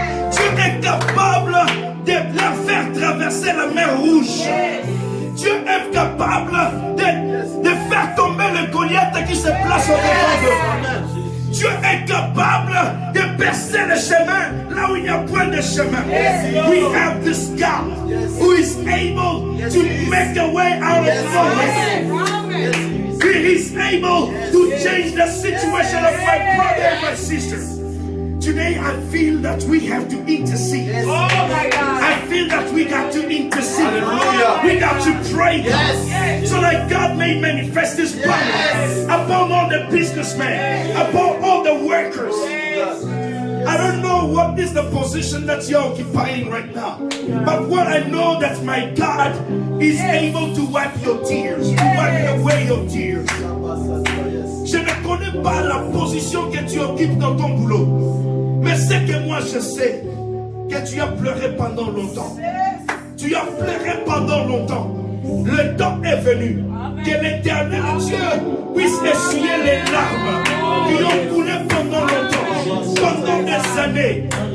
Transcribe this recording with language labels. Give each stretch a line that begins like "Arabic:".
French: Dieu est capable de leur faire traverser la mer Rouge. Dieu est capable de faire tomber le Goliath qui se place au devant d'eux. Dieu est capable de percer le chemin là où il n'y a point de chemin.
English: We have this God who is able to make a way out of no way. He is able to change the situation of my brother and my sister. Today I feel that we have to intercede. Oh my God. I feel that we got to intercede. Hallelujah. We got to pray Yes. so that God may manifest His power upon all the businessmen, upon all the workers. I don't know what is the position that you're occupying right now, but what I know that my God is able to wipe your tears, to wipe away your tears.
French: Je ne connais pas la position que tu occupes dans ton boulot, mais ce que moi je sais, que tu as pleuré pendant longtemps. Tu as pleuré pendant longtemps. Le temps est venu que l'Éternel Dieu puisse essuyer les larmes qui ont coulé pendant longtemps, pendant des années.